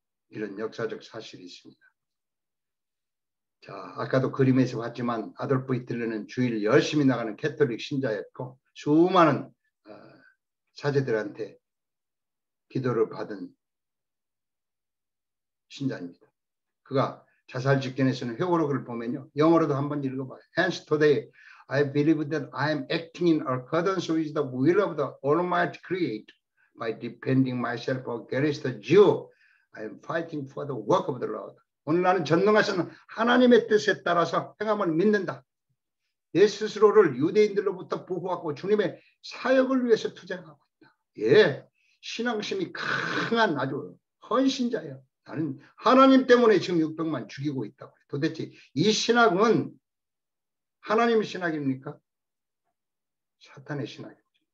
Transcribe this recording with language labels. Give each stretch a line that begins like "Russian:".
Korean: 이런 역사적 사실이 있습니다. 자, 아까도 그림에서 봤지만 아돌프 히틀러는 주일 열심히 나가는 캐톨릭 신자였고 수많은 사제들한테 기도를 받은 신자입니다. 그가 자살 직전에서는 회고록을 보면요. 영어로도 한번 읽어봐요.
English: Hence today I believe that I am acting in accordance with the will of the Almighty Creator by defending myself against the Jew. I am fighting for the work of the Lord.
Korean: 오늘 나는 전능하신 하나님의 뜻에 따라서 행함을 믿는다. 내 스스로를 유대인들로부터 보호하고 주님의 사역을 위해서 투쟁하고 있다. 예, 신앙심이 강한 아주 헌신자예요. 나는 하나님 때문에 지금 600만 죽이고 있다고. 도대체 이 신학은 하나님의 신학입니까? 사탄의 신학입니다.